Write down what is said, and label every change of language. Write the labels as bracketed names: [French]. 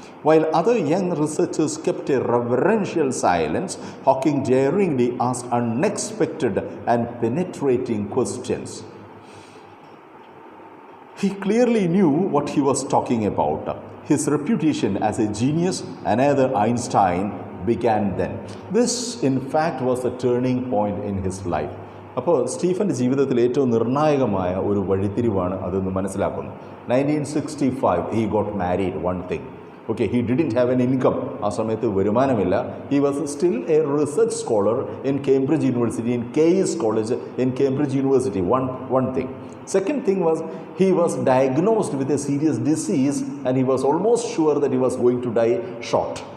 [English] While other young researchers kept a reverential silence, Hawking daringly asked unexpected and penetrating questions. He clearly knew what he was talking about. His reputation as a genius, another Einstein, began then. This, in fact, was the turning point in his life. [Malayalam] അപ്പോൾ സ്റ്റീഫൻ്റെ ജീവിതത്തിൽ ഏറ്റവും നിർണായകമായ ഒരു വഴിത്തിരിവാണ് അതെന്ന് മനസ്സിലാക്കുന്നു. [English] 1965 he got married, one thing. He didn't have an income. [Malayalam] ആ സമയത്ത് വരുമാനമില്ല. [English] He was still a research scholar in Cambridge University, in Caius College in Cambridge University, one thing. Second thing was, he was diagnosed with a serious disease and he was almost sure that he was going to die short.